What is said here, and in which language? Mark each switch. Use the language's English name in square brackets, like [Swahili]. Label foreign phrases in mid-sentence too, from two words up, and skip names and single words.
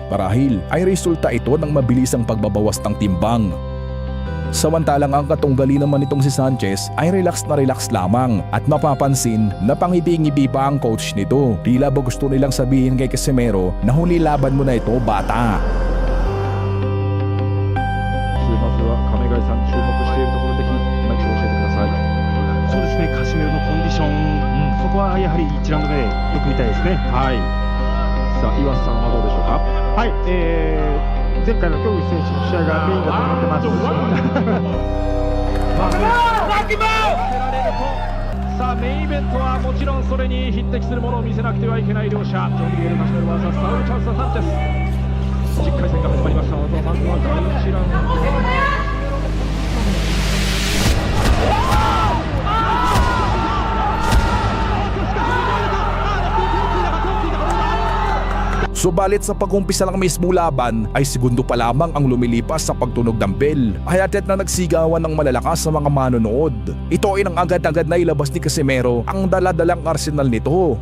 [Filipino] Marahil ay resulta ito ng mabilisang pagbabawas ng timbang. Samantalang ang katunggali naman nitong si Sanchez ay relax na relax lamang at mapapansin na pangiti-ngiti pa ang coach nito. Tila ba gusto nilang sabihin kay Casimero na huli laban mo na ito, bata. [Japanese] まずは亀貝さん注目しているところで何か教えてください。そうですね、カシメロのコンディション、そこはやはり1ラウンド目よく見たいですね。はい。さあ岩瀬さんはどうでしょうか。はい。前回の競技選手の試合がメインだと思ってます。さあメインイベントはもちろんそれに匹敵するものを見せなくてはいけない両者。ジョン・ミゲル・カシメロ vs サウル・チャンス・サンチェス。10回戦が始まりました。まずは第1ラウンド。 [Filipino] Subalit sa pag-umpisa ng mismo laban ay segundo pa lamang ang lumilipas sa pagtunog ng bell. Hayatet na nagsigawan ng malalakas sa mga manonood. Ito ay nang agad-agad na ilabas ni Casimero ang daladalang arsenal nito.